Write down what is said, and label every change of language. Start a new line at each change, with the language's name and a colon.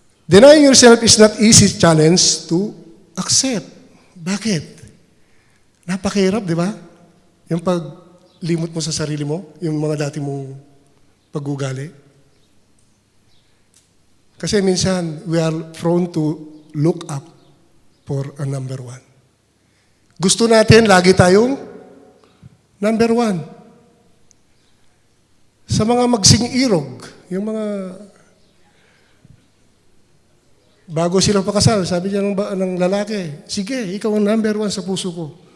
English: Denying yourself is not easy challenge to accept.
Filipino: Bakit? Napakahirap, di ba? Yung paglimot mo sa sarili mo, yung mga dati mong pag-ugali. Kasi minsan,
English: we are prone to look up for a number one.
Filipino: Gusto natin, lagi tayong number one. Sa mga magsing irog, yung mga Bago sila pakasal, sabi niya ng lalaki, sige, ikaw ang number 1 sa puso ko.